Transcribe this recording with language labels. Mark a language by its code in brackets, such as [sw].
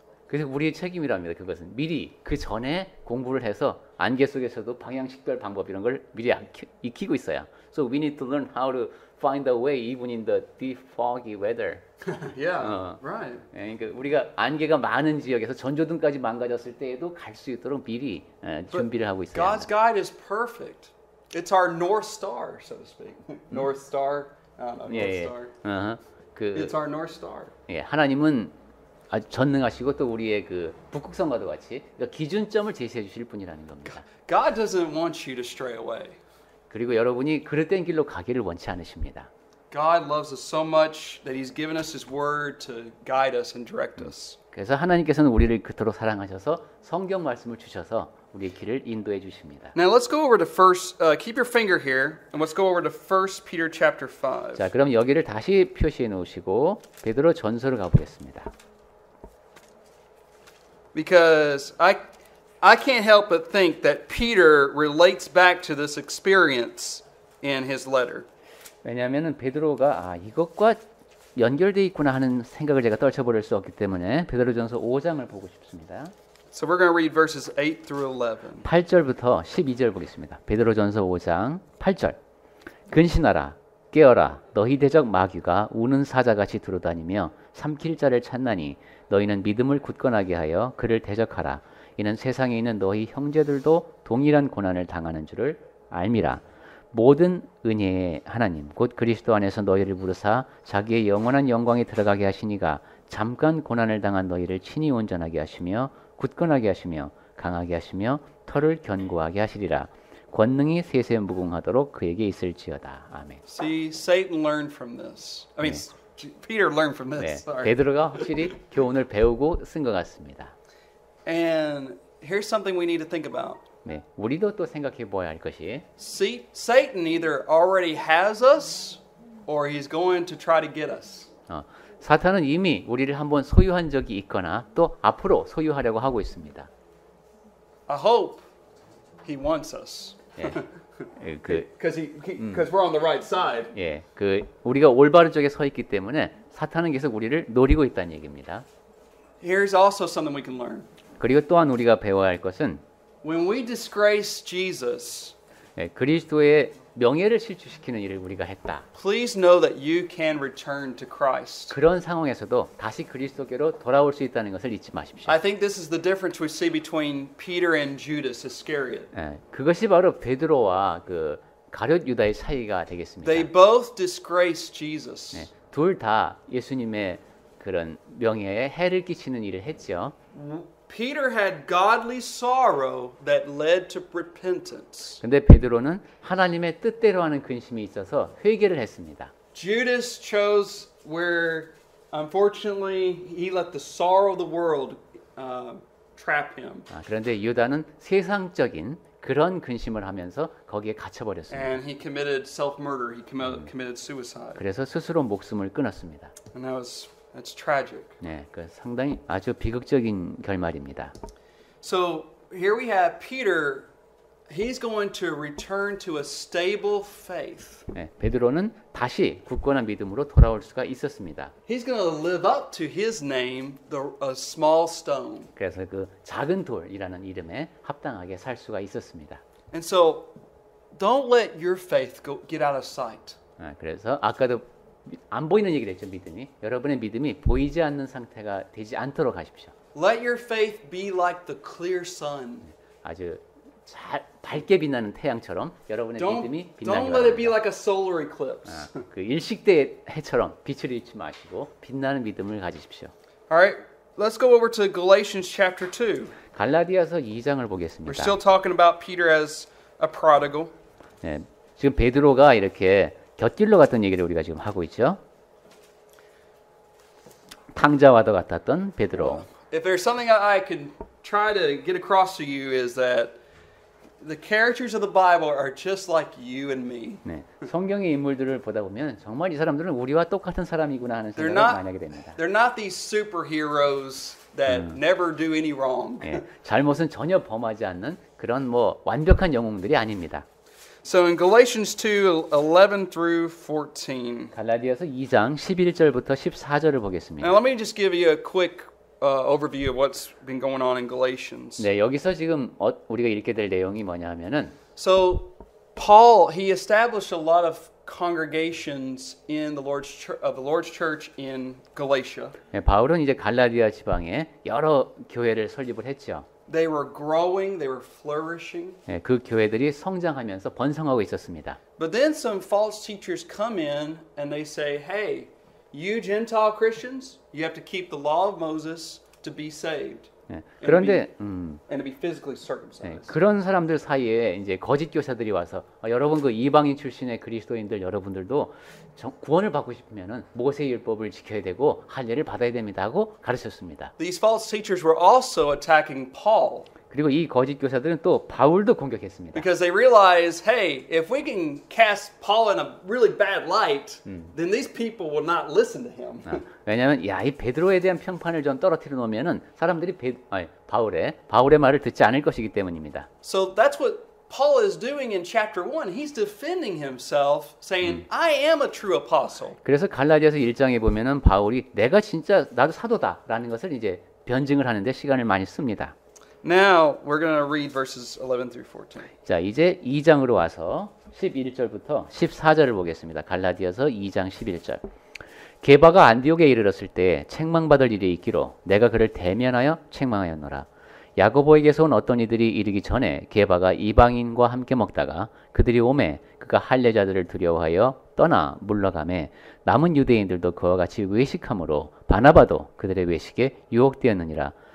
[ko] 그래서 우리의 책임이랍니다. 그것은 미리 그 전에 공부를 해서 안개 속에서도 방향 식별 방법 이런 걸 미리 익히고 있어야. [en] So we need to learn how to find a way even in the deep foggy weather. Yeah, right. [ko] 예, 그러니까 우리가 안개가 많은 지역에서 전조등까지 망가졌을 때에도 갈 수 있도록 미리 준비를 하고 있어야 [en] God's [ko] 합니다. [en] guide is perfect. It's our North Star, so to speak. North Star. I don't know, North [ko] 예, 예. [en] Star. [ko] 그 [en] It's our North Star. [ko] 예, 하나님은 아주 전능하시고 또 우리의 그 북극성과도 같이 그러니까 기준점을 제시해 주실 분이라는 겁니다. [en] God doesn't want you to stray away. [ko] 그리고 여러분이 그릇된 길로 가기를 원치 않으십니다. [en] God loves us so much that He's given us His Word to guide us and direct us. [ko] 그래서 하나님께서는 우리를 그토록 사랑하셔서 성경 말씀을 주셔서 우리의 길을 인도해 주십니다. [en] Now let's go over to keep your finger here, and let's go over to 1 Peter chapter 5. [ko] 자, 그럼 여기를 다시 표시해 놓으시고 베드로 전서를 가보겠습니다. [en] Because I can't help but think that Peter relates back to this experience in his letter. [ko] 왜냐하면 베드로가 이것과 연결돼 있구나 하는 생각을 제가 떨쳐버릴 수 없기 때문에 베드로전서 5장을 보고 싶습니다. [en] So we're going to read verses 8 through 11. [ko] 8절부터 12절 보겠습니다. 베드로전서 5장 8절. 근신하라 깨어라 너희 대적 마귀가 우는 사자같이 두루다니며 삼킬 자를 찾나니 너희는 믿음을 굳건하게 하여 그를 대적하라. 이는 세상에 있는 너희 형제들도 동일한 고난을 당하는 줄을 알미라. 모든 은혜의 하나님 곧 그리스도 안에서 너희를 부르사 자기의 영원한 영광에 들어가게 하시니가 잠깐 고난을 당한 너희를 친히 온전하게 하시며 굳건하게 하시며 강하게 하시며 털을 견고하게 하시리라. 권능이 세세 무궁하도록 그에게 있을지어다. 아멘. [en] See, Satan learned from this. I mean, Peter learned from [ko] 네, [en] this. Sorry. [ko] 베드로가 확실히 교훈을 배우고 쓴 것 같습니다. [en] And here's something we need to think about. [ko] 네, 우리도 또 생각해 보아야 할 것이 [en] See, Satan either already has us or he's going to try to get us. [ko] 사탄은 이미 우리를 한번 소유한 적이 있거나 또 앞으로 소유하려고 하고 있습니다. [en] I hope he wants us. [ko] 예, [en] Because we're on the right side. [ko] 우리가 올바른 쪽에 서 있기 때문에 사탄은 계속 우리를 노리고 있다는 얘기입니다. [en] Here's also something we can learn. [ko] 그리고 또한 우리가 배워야 할 것은 [en] When we disgrace Jesus, [ko] 그리스도의 명예를 실추시키는 일을 우리가 했다. [en] please know that you can return to Christ. [ko] 그런 상황에서도 다시 그리스도께로 돌아올 수 있다는 것을 잊지 마십시오. [en] I think this is the difference we see between Peter and Judas Iscariot. [ko] 그것이 바로 베드로와 그 가룟 유다의 차이가 되겠습니다. [en] They both disgraced Jesus. [ko] 둘 다 예수님의 그런 명예에 해를 끼치는 일을 했죠. [en] Peter had godly sorrow that led to repentance. [ko] 근데 베드로는 하나님의 뜻대로 하는 근심이 있어서 회개를 했습니다. [en] Judas chose where, unfortunately, he let the sorrow of the world trap him. [ko] 그런데 유다는 세상적인 그런 근심을 하면서 거기에 갇혀버렸습니다. [en] And he committed self-murder. He committed suicide. [ko] 그래서 스스로 목숨을 끊었습니다. [en] And that's tragic. [ko] 네, 그 상당히 아주 비극적인 결말입니다. [en] So here we have Peter he's going to return to a stable faith. [ko] 네, 베드로는 다시 굳건한 믿음으로 돌아올 수가 있었습니다. [en] He's going to live up to his name, a small stone. [ko] 그래서 그 작은 돌이라는 이름에 합당하게 살 수가 있었습니다. [en] And so, don't let your faith get out of sight. [ko] 그래서 아까도 안 보이는 얘기를 했죠, 믿음이. 여러분의 믿음이 보이지 않는 상태가 되지 않도록 하십시오. [en] Let your faith be like the clear sun. [ko] 아주 잘 밝게 빛나는 태양처럼 여러분의 믿음이 빛나기 [en] Don't let it be [ko] 바랍니다. [en] like a solar eclipse. [ko] 그 일식대의 해처럼 빛을 잃지 마시고 빛나는 믿음을 가지십시오. [en] All right, let's go over to Galatians chapter 2. [ko] 갈라디아서 2장을 [en] We're [ko] 보겠습니다. [en] still talking about Peter as a prodigal. [ko] 네, 지금 베드로가 이렇게 곁길로 갔던 얘기를 우리가 지금 하고 있죠. 탕자와도 같았던 베드로. [en] If there's something I could try to get across to you is that the characters of the Bible are just like you and me. [ko] 네, 성경의 인물들을 보다 보면 정말 이 사람들은 우리와 똑같은 사람이구나 하는 [en] They're [ko] 생각을 많이 하게 됩니다. [en] not these superheroes that never do any wrong. [ko] 네, 잘못은 전혀 범하지 않는 그런 뭐 완벽한 영웅들이 아닙니다. [en] So in Galatians 2:11 through 14. [ko] 갈라디아서 2장 11절부터 14절을 보겠습니다. [en] Now let me just give you a quick overview of what's been going on in Galatians. [ko] 네, 여기서 지금 우리가 읽게 될 내용이 뭐냐면은 [en] So Paul, he established a lot of congregations in the Lord's church in Galatia. [ko] 네, 바울은 이제 갈라디아 지방에 여러 교회를 설립을 했죠. [en] They were growing, they were flourishing. [ko] 네, 그 교회들이 성장하면서 번성하고 있었습니다. [en] But then some false teachers come in and they say, "Hey, you Gentile Christians, you have to keep the law of Moses to be saved." [ko] 네, 그런데 [en] and to be physically [ko] 네, [en] circumcised. [ko] 그런 사람들 사이에 이제 거짓 교사들이 와서 여러분 그 이방인 출신의 그리스도인들 여러분들도 구원을 받고 싶으면은 모세 율법을 지켜야 되고 할례를 받아야 됩니다 하고 가르쳤습니다. [en] These false teachers were also attacking Paul. [ko] 그리고 이 거짓 교사들은 또 바울도 공격했습니다. [en] Because they realize, hey, if we can cast Paul in a really bad light, then these people will not listen to him. [ko] 왜냐하면 이 베드로에 대한 평판을 좀 떨어뜨려 놓으면은 사람들이 바울의 말을 듣지 않을 것이기 때문입니다. [en] So that's what Paul is doing in chapter 1. He's defending himself, saying, I am a true apostle. [ko] 그래서 갈라디아서 1장에 보면은 바울이 내가 진짜 나도 사도다라는 것을 이제 변증을 하는데 시간을 많이 씁니다. [en] Now we're going to read verses 11 through 14. [ko] 자, 이제 2장으로 와서 11절부터 14절을 보겠습니다. 갈라디아서 2장 11절. 게바가 안디옥에 이르렀을 때 책망받을 일이 있기로 내가 그를 대면하여 책망하였노라. 야고보에게서 온 어떤 이들이 이르기 전에 게바가 이방인과 함께 먹다가 그들이 오매 그가 할례자들을 두려워하여 떠나 물러가매 남은 유대인들도 그와 같이 외식함으로 바나바도 그들의 외식에 유혹되었느니라.